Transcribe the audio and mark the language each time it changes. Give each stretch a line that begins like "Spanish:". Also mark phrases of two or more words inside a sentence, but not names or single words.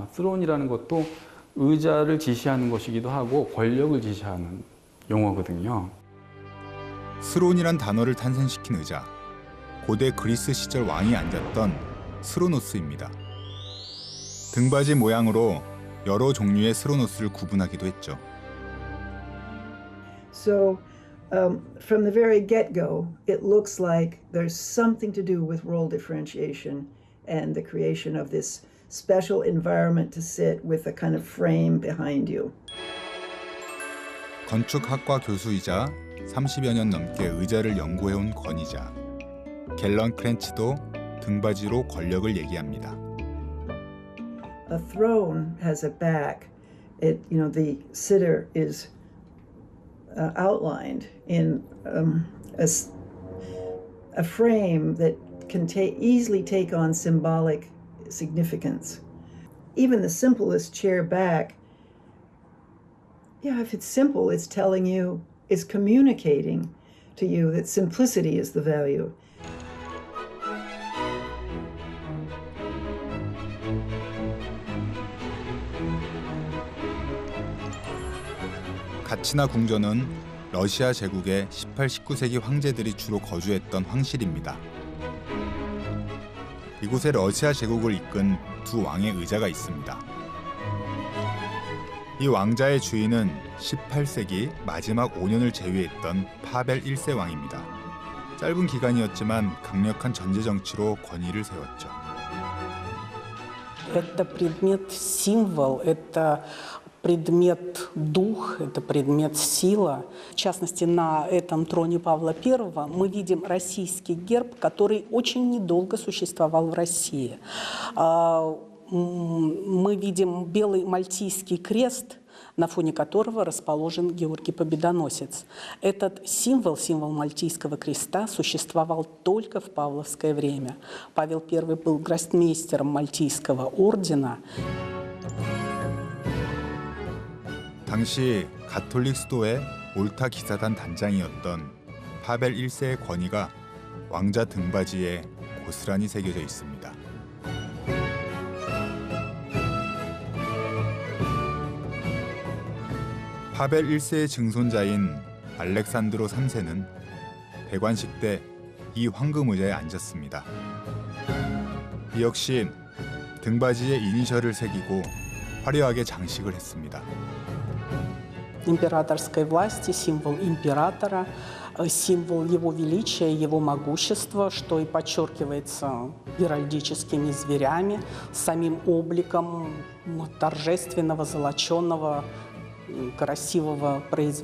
Korean: 스론이라는 것도 의자를 지시하는 것이기도 하고 권력을 지시하는 용어거든요. 스론이란 단어를 탄생시킨 의자, 고대 그리스 시절 왕이 앉았던 스로노스입니다. 등받이 모양으로 여러 종류의 스로노스를 구분하기도 했죠.
English: So from the very get-go, it looks like there's something to do with role differentiation and the creation of this special environment to sit with a kind of frame behind you.
Korean: 건축학과 교수이자 30여 년 넘게 의자를 연구해온 권위자 갤런 크렌치도 등받이로 권력을 얘기합니다.
English: A throne has a back. It, the sitter is outlined in a frame that can easily take on symbolic significance. Even the simplest chair back, if it's simple, it's telling you, it's communicating to you that simplicity is the value.
Korean: 가치나 궁전은 러시아 제국의 18, 19세기 황제들이 주로 거주했던 황실입니다. 이곳에 러시아 제국을 이끈 두 왕의 의자가 있습니다. 이 왕자의 주인은 18세기 마지막 5년을 제위했던 파벨 1세 왕입니다. 짧은 기간이었지만 강력한 전제 정치로 권위를 세웠죠.
Russian: Это предмет-символ, это предмет дух, это предмет сила. В частности, на этом троне Павла I мы видим российский герб, который очень недолго существовал в России. Мы видим белый мальтийский крест, на фоне которого расположен Георгий Победоносец. Этот символ Мальтийского креста, существовал только в павловское время. Павел I был гроссмейстером Мальтийского ордена.
Korean: 당시 가톨릭 수도의 몰타 기사단 단장이었던 파벨 1세의 권위가 왕자 등받이에 고스란히 새겨져 있습니다. 파벨 1세의 증손자인 알렉산드로 3세는 대관식 때 이 황금 의자에 앉았습니다. 이 역시 등받이에 이니셜을 새기고 화려하게 장식을 했습니다.
Russian: Императорской власти, символ императора, символ его величия, его могущества, что и подчеркивается геральдическими зверями, самим обликом торжественного, золоченого, красивого произведения.